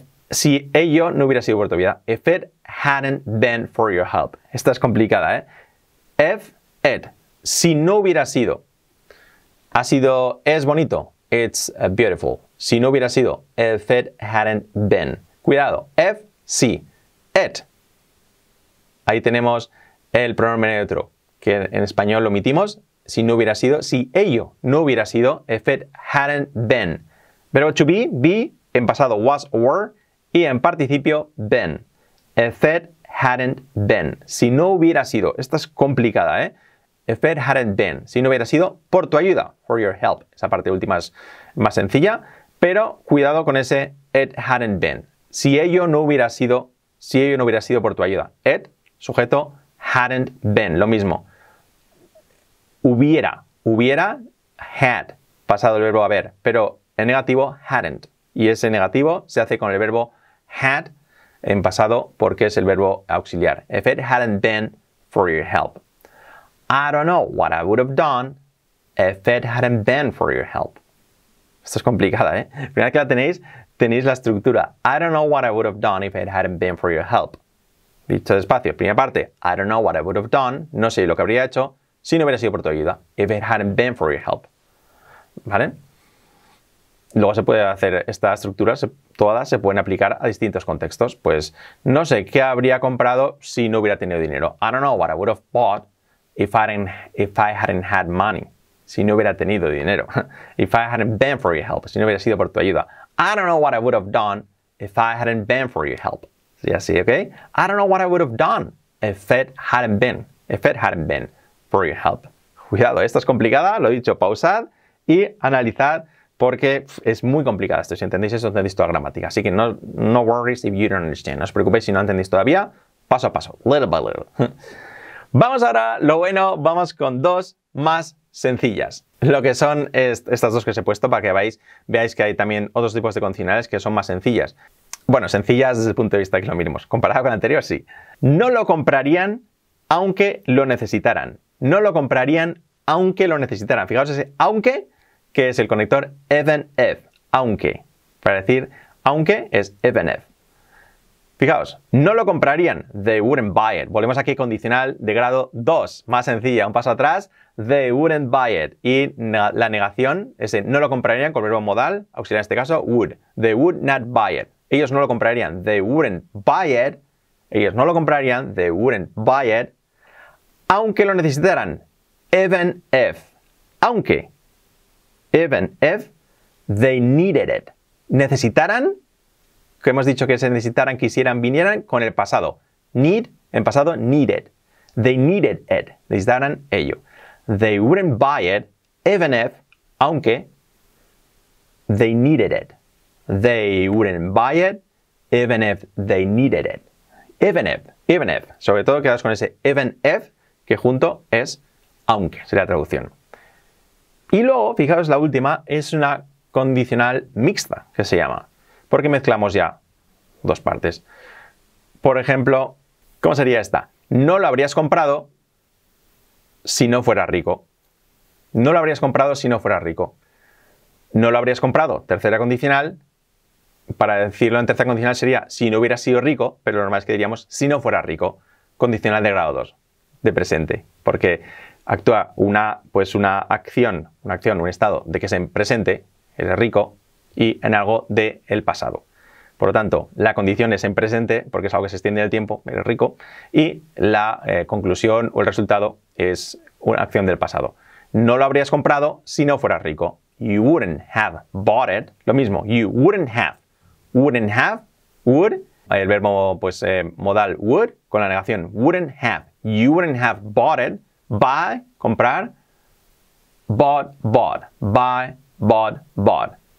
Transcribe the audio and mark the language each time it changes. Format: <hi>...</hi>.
<es>Si ello no hubiera sido por tu ayuda.</es> <en>If it hadn't been for your help.</en> <es>Esta es complicada, ¿eh? Si no hubiera sido. Es bonito.</es> <en>It's beautiful.</en> <es>Si no hubiera sido.</es> <en>If it hadn't been.</en> <es>Cuidado. Si. Ahí tenemos el pronombre neutro, que en español lo omitimos. Si no hubiera sido. Si ello no hubiera sido.</es> <en>If it hadn't been.</en> <es>Verbo to be en pasado was or were. Y en participio, been.</es> <en>If it hadn't been.</en> <es>Si no hubiera sido. Esta es complicada, ¿eh?</es> <en>If it hadn't been.</en> <es>Si no hubiera sido por tu ayuda.</es> <en>For your help.</en> <es>Esa parte última es más sencilla. Pero cuidado con ese</es> <en>it hadn't been.</en> <es>Si ello no hubiera sido por tu ayuda. It, sujeto, hadn't been. Lo mismo. Hubiera, had. Pasado el verbo haber. Pero en negativo, hadn't. Y ese negativo se hace con el verbo had en pasado porque es el verbo auxiliar.</es> <en>If it hadn't been for your help. I don't know what I would have done if it hadn't been for your help.</en> <es>Esto es complicada, ¿eh? Primera que la tenéis la estructura.</es> <en>I don't know what I would have done if it hadn't been for your help.</en> <es>Dicho despacio. Primera parte.</es> <en>I don't know what I would have done.</en> <es>No sé lo que habría hecho si no hubiera sido por tu ayuda.</es> <en>If it hadn't been for your help.</en> <es>¿Vale? Luego se puede hacer esta estructura, todas se pueden aplicar a distintos contextos. Pues no sé qué habría comprado si no hubiera tenido dinero.</es> <en>I don't know what I would have bought if I hadn't had money.</en> <es>Si no hubiera tenido dinero.</es> <en>If I hadn't been for your help.</en> <es>Si no hubiera sido por tu ayuda.</es> <en>I don't know what I would have done if I hadn't been for your help.</en> <es>Sí, así,</es> <en>¿ok? I don't know what I would have done if it hadn't been for your help.</en> <es>Cuidado, esto es complicada, lo he dicho, pausad y analizad. Porque es muy complicado esto. Si entendéis eso, entendéis toda la gramática. Así que</es> <en>no worries if you don't understand.</en> <es>No os preocupéis si no entendéis todavía. Paso a paso.</es> <en>Little by little.</en> <es>Vamos ahora, lo bueno, vamos con dos más sencillas. Lo que son estas dos que os he puesto para que veáis que hay también otros tipos de condicionales que son más sencillas. Bueno, sencillas desde el punto de vista que lo miremos. Comparado con la anterior, sí. No lo comprarían aunque lo necesitaran. No lo comprarían aunque lo necesitaran. Fijaos ese aunque, que es el conector</es> <en>even if,</en> <es>aunque. Para decir aunque es even if. Fijaos, no lo comprarían,</es> <en>they wouldn't buy it.</en> <es>Volvemos aquí condicional de grado 2, más sencilla, un paso atrás,</es> <en>they wouldn't buy it.</en> <es>Y la negación, ese no lo comprarían con el verbo modal, auxiliar en este caso, would.</es> <en>They would not buy it.</en> <es>Ellos no lo comprarían,</es> <en>they wouldn't buy it. Ellos no lo comprarían, they wouldn't buy it.</en> <es>Aunque lo necesitaran, even if. Aunque.</es> <en>Even if they needed it.</en> <es>Necesitaran, que hemos dicho que se necesitaran, quisieran, vinieran, con el pasado. Need, en pasado, needed.</es> <en>They needed it.</en> <es>Necesitaran ello.</es> <en>They wouldn't buy it, even if,</en> <es>aunque,</es> <en>they needed it. They wouldn't buy it, even if they needed it. Even if.</en> <es>Sobre todo quedaos con ese even if, que junto es aunque, sería la traducción. Y luego, fijaos, la última es una condicional mixta, que se llama. Porque mezclamos ya dos partes. Por ejemplo, ¿Cómo sería esta? No lo habrías comprado si no fueras rico. No lo habrías comprado si no fueras rico. No lo habrías comprado. Tercera condicional. Para decirlo en tercera condicional sería si no hubieras sido rico, pero lo normal es que diríamos si no fueras rico. Condicional de grado 2, de presente. Porque actúa una acción, un estado de que es en presente, eres rico, y en algo del pasado. Por lo tanto, la condición es en presente, porque es algo que se extiende en el tiempo, eres rico, y la conclusión o el resultado es una acción del pasado. No lo habrías comprado si no fueras rico.</es> <en>You wouldn't have bought it.</en> <es>Lo mismo,</es> <en>you wouldn't have.</en> <es>Wouldn't have, would, el verbo modal would, con la negación wouldn't have.</es> <en>You wouldn't have bought it, buy,</en> <es>comprar,</es> <en>bought, buy, bought.</en>